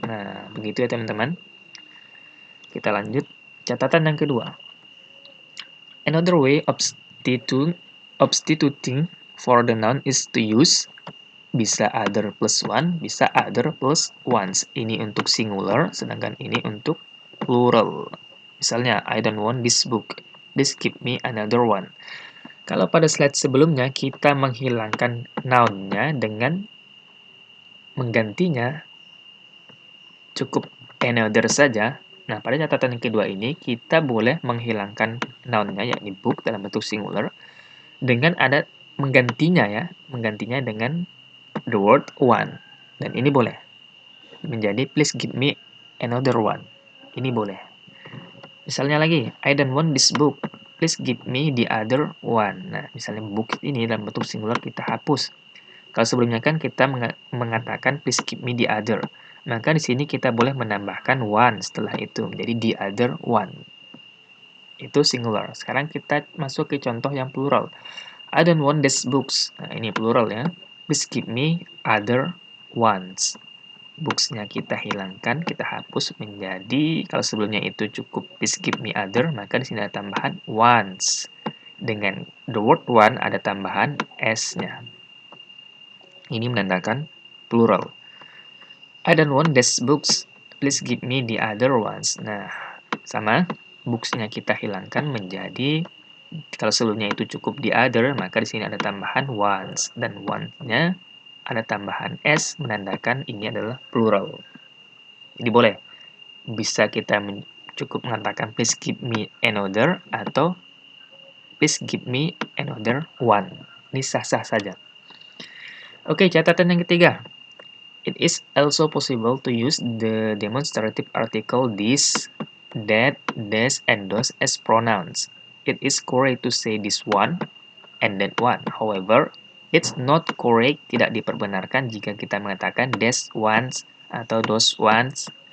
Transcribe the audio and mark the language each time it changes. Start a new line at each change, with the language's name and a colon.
Indonesian: Nah, begitu ya teman-teman. Kita lanjut. Catatan yang kedua.
English: Another way of substituting for the noun is to use bisa other plus one, bisa other plus ones.
Indonesian: Ini untuk singular, sedangkan ini untuk plural.
English: Misalnya, I don't want this book. Please give me another one.
Indonesian: Kalau pada slide sebelumnya kita menghilangkan noun-nya dengan menggantinya cukup another saja. Nah, pada catatan yang kedua ini kita boleh menghilangkan noun-nya yakni book dalam bentuk singular dengan ada menggantinya ya, menggantinya dengan the word one. Dan ini boleh menjadi
English: please give me another one.
Indonesian: Ini boleh.
English: Misalnya lagi, I don't want this book. Please give me the other one.
Indonesian: Nah, misalnya book ini dalam bentuk singular kita hapus. Kalau sebelumnya kan kita mengatakan
English: please give me the other.
Indonesian: Maka di sini kita boleh menambahkan one setelah itu menjadi the other one. Itu singular. Sekarang kita masuk ke contoh yang plural.
English: I don't want these books.
Indonesian: Nah, ini plural ya.
English: Please give me other ones.
Indonesian: Books-nya kita hilangkan, kita hapus menjadi, kalau sebelumnya itu cukup
English: please give me other,
Indonesian: maka di sini ada tambahan ones. Dengan
English: the word one
Indonesian: ada tambahan s-nya. Ini menandakan plural.
English: I don't want these books. Please give me the other ones.
Indonesian: Nah, sama. Books-nya kita hilangkan menjadi, kalau sebelumnya itu cukup the other, maka di sini ada tambahan ones. Dan one-nya ada tambahan s, menandakan ini adalah plural. Jadi boleh. Bisa kita cukup mengatakan
English: please give me another
Indonesian: atau
English: please give me another one.
Indonesian: Ini sah-sah saja. Oke, catatan yang ketiga.
English: It is also possible to use the demonstrative article this, that, this, and those as pronouns. It is correct to say this one and that one. However, it's not correct,
Indonesian: tidak diperbenarkan jika kita mengatakan
English: this ones
Indonesian: atau
English: those ones.